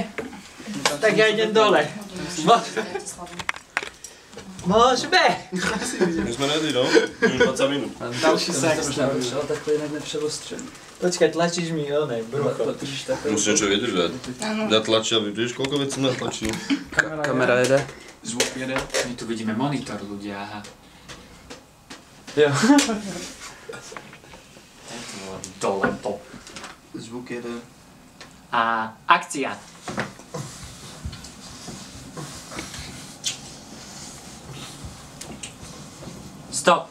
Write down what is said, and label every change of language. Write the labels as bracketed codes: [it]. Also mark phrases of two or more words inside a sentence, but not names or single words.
[sk] Tak ja idem dole. Môžeme! [cs] My jsme ready, no? Už 20 minut. Další sex. Ale takhle jinak nepřevostřen. [sk] Počkaj, tlačíš mi oné, brucho. [cs] Protože takhle... Musíš něco vydržet. Já tlačil, víš, koľko věcí jsem natlačil? Kamera jede. Zvuk jede. My tu vidíme monitor, [sk] ľudia, aha. [cs] Jo. Dole to. Zvuk jede. [sk] A akcia. Stop.